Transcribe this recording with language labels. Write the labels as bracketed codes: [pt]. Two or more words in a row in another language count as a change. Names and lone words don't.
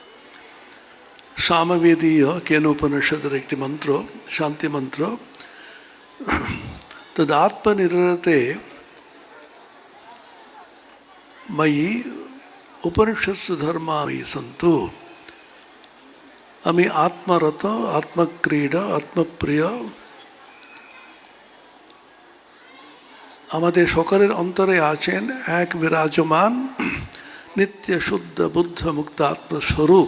[bn] সামবেদীয় কেনোপনিষদের একটি মন্ত্র, শান্তি মন্ত্র। [sa] तदात्मनिरते मयि उपनिषत्सु धर्मा मयि सन्तु। [bn] আমি আত্মরত, আত্মক্রীড়া, আত্মপ্রিয়। আমাদের সকলের অন্তরে আছেন এক বিরাজমান নিত্য শুদ্ধ বুদ্ধ মুক্ত আত্মস্বরূপ।